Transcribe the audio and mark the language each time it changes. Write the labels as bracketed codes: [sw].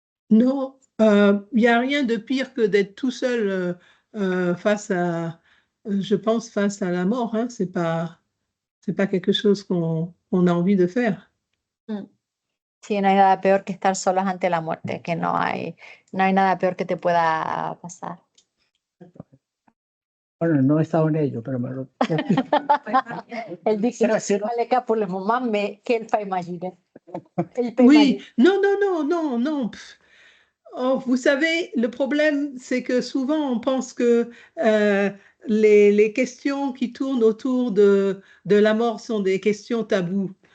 [fr] Non, il n'y a rien de pire que d'être tout seul face à la mort. Hein. C'est pas quelque chose qu'on a envie de faire. [es] Sí, no hay nada peor que estar solos ante la muerte, que no hay nada peor que te pueda pasar. Bueno, no he estado en ello, pero me lo... [fr] Elle dit que dans les cas pour le moment, mais qu'elle peut imaginer. Oui, non. Oh, vous savez, le problème, c'est que souvent, on pense que les questions qui tournent autour de la mort sont des questions taboues.